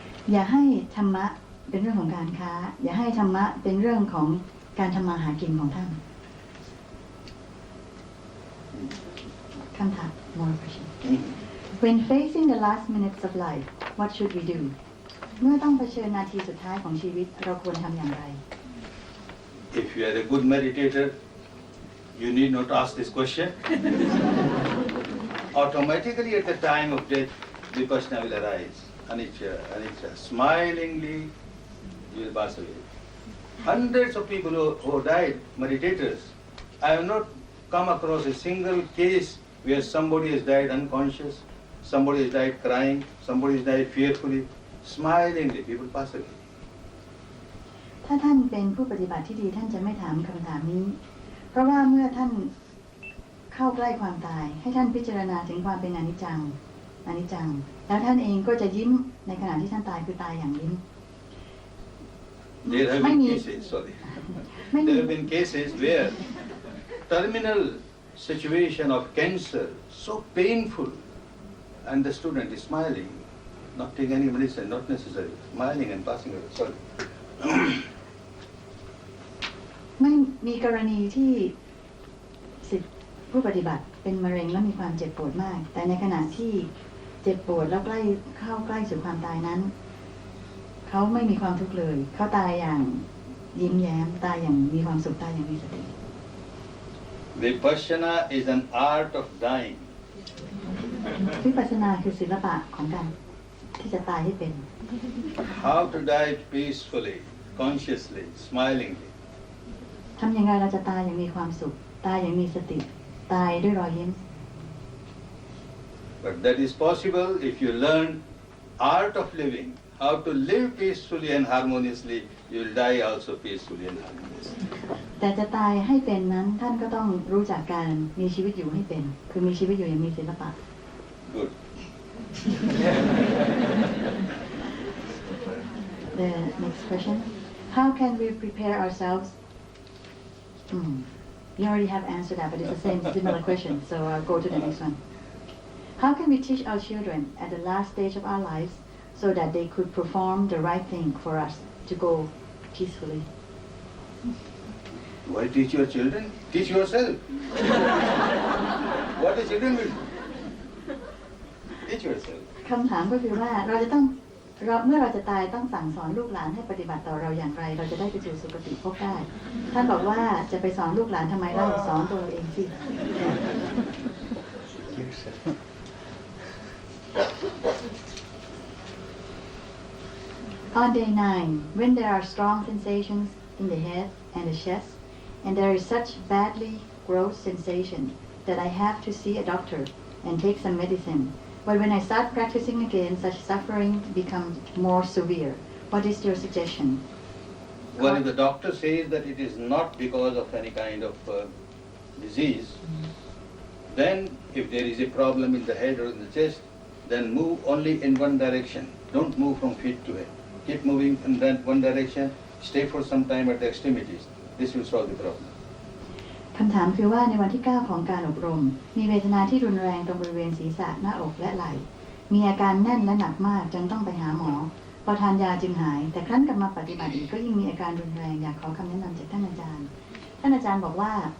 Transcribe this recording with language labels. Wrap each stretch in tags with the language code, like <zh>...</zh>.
<th>อย่าให้ธรรมะเป็นเรื่องของการค้าอย่าให้ธรรมะเป็นเรื่องของการทำมาหากินของท่านคำถาม</th> <en>more question When facing the last minutes of life what should we do</en> <th>เมื่อต้องเผชิญนาทีสุดท้ายของชีวิตเราควรทำอย่างไร</th> <en>If you are a good meditator you need not ask this question automatically at the time of death vipassana will arise anicca smilingly you will pass away hundreds of people who died meditators I have not come across a single case where somebody has died unconscious, somebody has died crying, somebody has died fearfully, smilingly, people pass away.</en> <th>ถ้าท่านเป็นผู้ปฏิบัติที่ดีท่านจะไม่ถามคำถามนี้เพราะว่าเมื่อท่านเข้าใกล้ความตายให้ท่านพิจารณาถึงความเป็นอนิจจังแล้วท่านเองก็จะยิ้มในขณะที่ท่านตายคือตายอย่างยิ้ม</th> <en>There have been cases, sorry. There have been cases where terminal situation of cancer, so painful, and the student is smiling, not taking any medicine, not necessary, smiling and passing away. Sorry.</en> <th>ไม่มีกรณีที่ศิษย์ผู้ปฏิบัติเป็นมะเร็งและมีความเจ็บปวดมากแต่ในขณะที่เจ็บปวดแล้วเข้าใกล้สู่ความตายนั้นเขาไม่มีความทุกข์เลยเขาตายอย่างยิ้มแย้มตายอย่างมีความสุขตายอย่างมีสติ</th> <en>Vipassana is an art of dying.</en> <th>วิปัสสนาคือศิลปะของการที่จะตายให้เป็น</th> <en>How to die peacefully, consciously, smilingly.</en> <th>ทำยังไงเราจะตายอย่างมีความสุขตายอย่างมีสติตายด้วยรอยยิ้ม</th> <en>But that is possible if you learn art of living, how to live peacefully and harmoniously. You will die also peacefully and harmoniously.</en> <th>แต่จะตายให้เป็นนั้นท่านก็ต้องรู้จักการมีชีวิตอยู่ให้เป็นคือมีชีวิตอยู่อย่างมีศิลปะ</th> <en>Good. The next question How can we prepare ourselves You already have answered that but it's the same similar question so I'll go to the next one How can we teach our children at the last stage of our lives so that they could perform the right thing for us to go peacefully? Why teach your children? Teach yourself. What the children will do? Teach yourself.</en> <th>คำถามก็คือว่าเมื่อเราจะตายต้องสั่งสอนลูกหลานให้ปฏิบัติต่อเราอย่างไร เราจะได้ไปสู่สุคติภพได้ ท่านบอกว่าจะไปสอนลูกหลานทำไมเล่าสอนตัวเราเองสิ</th> <en>On day 9, when there are strong sensations in the head and the chest, and there is such badly gross sensation that I have to see a doctor and take some medicine. But when I start practicing again, such suffering becomes more severe. What is your suggestion? Well, if the doctor says that it is not because of any kind of disease, then if there is a problem in the head or in the chest, then move only in one direction. Don't move from feet to head. Keep moving in that one direction. Stay for some time at the extremities. This will solve the problem.</en> <th>คำถามคือว่าในวันที่ 9 ของการอบรมมีเวทนาที่รุนแรงตรงบริเวณศีรษะหน้าอกและไหล่มีอาการแน่นและหนักมากจนต้องไปหาหมอพอทานยาจึงหายแต่ครั้นกลับมาปฏิบัติอีกก็ยิ่งมีอาการรุนแรงอยากขอคำแนะนำจากท่านอาจารย์บอกว่า</th>